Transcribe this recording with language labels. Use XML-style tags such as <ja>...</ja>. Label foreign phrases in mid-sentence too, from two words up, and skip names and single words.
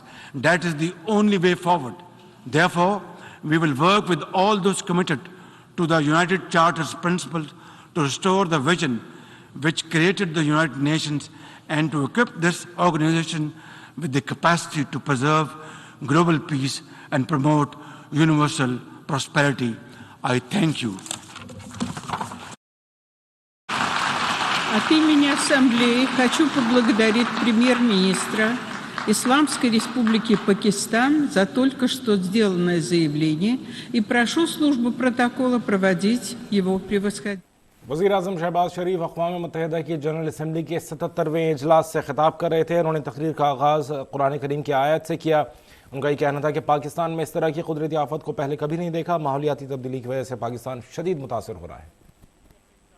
<en>That is the only way forward. Therefore, we will work with all those committed to the United Charter's principles to restore the vision which created the United Nations and to equip this organization with the capacity to preserve global peace and promote universal prosperity. I thank you.</en> <ru>От имени Ассамблеи хочу поблагодарить премьер-министра Исламской Республики Пакистан за только что сделанное заявление и прошу службу протокола проводить его превосходительство.</ru> <ur>وزیرِ اعظم شہباز شریف اقوام متحدہ کی جنرل اسمبلی کے 77ویں اجلاس سے خطاب کر رہے تھے. انہوں نے تقریر کا آغاز قرآن کریم کی آیت سے کیا۔ ان کا یہ کہنا تھا کہ پاکستان میں اس طرح کی قدرتی آفت کو پہلے کبھی نہیں دیکھا. ماحولیاتی تبدیلی کی وجہ سے پاکستان شدید متاثر ہو رہا ہے.</ur>